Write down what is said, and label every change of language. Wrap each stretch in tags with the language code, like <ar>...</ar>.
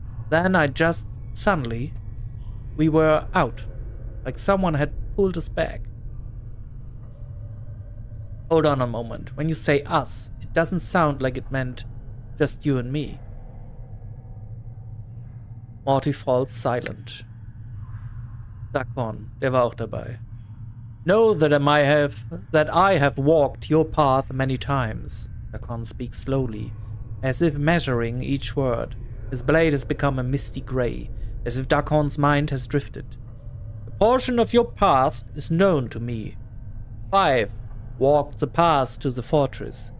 <en>Then suddenly, we were out, like someone had pulled us back. Hold on a moment. When you say us, it doesn't sound like it meant just you and me. Morty falls silent.</en> <de>Dakon, der war auch dabei.</de> <en>Know that I have walked your path many times. Dakon speaks slowly, as if measuring each word. His blade has become a misty grey, as if Dakon's mind has drifted. A portion of your path is known to me. 5 walked the path to the fortress.</en>